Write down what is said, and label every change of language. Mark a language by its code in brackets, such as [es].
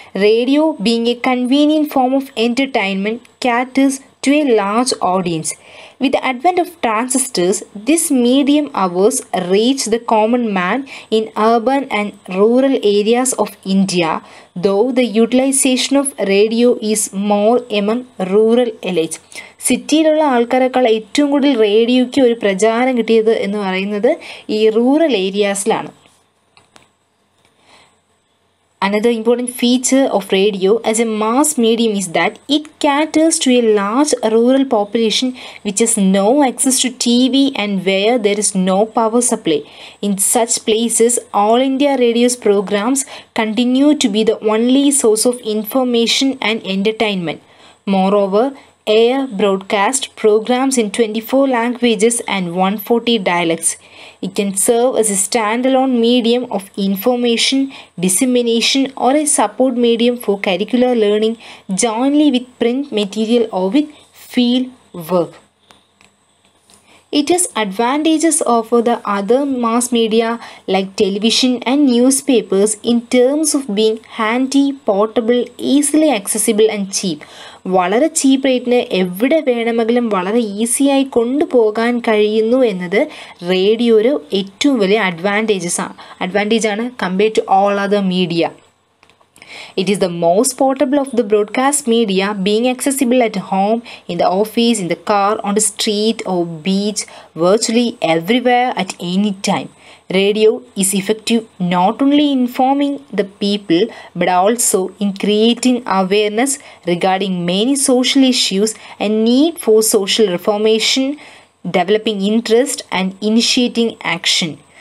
[en] Radio, being a convenient form of entertainment, caters to a large audience. With the advent of transistors, this medium hours reach the common man in urban and rural areas of India, though the utilization of radio is more among rural elites. [ml] സിറ്റിയിലുള്ള ആൾക്കാരെക്കാൾ ഏറ്റവും കൂടുതൽ റേഡിയോയ്ക്ക് ഒരു പ്രചാരം കിട്ടിയത് എന്ന് പറയുന്നത് ഈ rural ഏരിയാസിലാണ്. [en] Another important feature of radio as a mass medium is that it caters to a large rural population which has no access to TV and where there is no power supply. In such places, All India Radio's programs continue to be the only source of information and entertainment. Moreover, air broadcast programs in 24 languages and 140 dialects. It can serve as a standalone medium of information dissemination or a support medium for curricular learning jointly with print material or with field work. It has advantages over the other mass media like television and newspapers in terms of being handy, portable, easily accessible and cheap. [ml] വളരെ ചീപ്പ് റേറ്റിന് എവിടെ വേണമെങ്കിലും വളരെ ഈസിയായി കൊണ്ടുപോകാൻ കഴിയുന്നു എന്നത് റേഡിയോയുടെ ഏറ്റവും വലിയ അഡ്വാൻറ്റേജാണ് [en] Compared to all other media. It is the most portable of the broadcast media, being accessible at home, in the office, in the car, on the street or beach, virtually everywhere at any time. Radio is effective not only in informing the people but also in creating awareness regarding many social issues and need for social reformation, developing interest and initiating action.